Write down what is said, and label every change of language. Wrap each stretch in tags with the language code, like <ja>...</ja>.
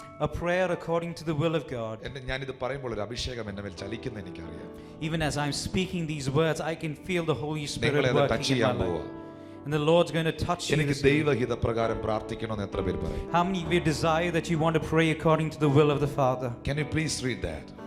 <en>a prayer according to the will of God.</en> <ml>ഞാനിത് പറയുമ്പോൾ ഒരു അഭിഷേകം എൻ്റെ മേൽ ചലിക്കുന്ന എനിക്കറിയാം.</ml> <en>Even as I'm speaking these words, I can feel the Holy Spirit working in my life. And the Lord's going to touch you.</en> <ml>എനിക്ക് ദൈവഹിതപ്രകാരം പ്രാർത്ഥിക്കണമെന്ന് എത്ര പേര് പറയും?</ml> <en>How many of you desire that you want to pray according to the will of the Father? Can you please read that?</en>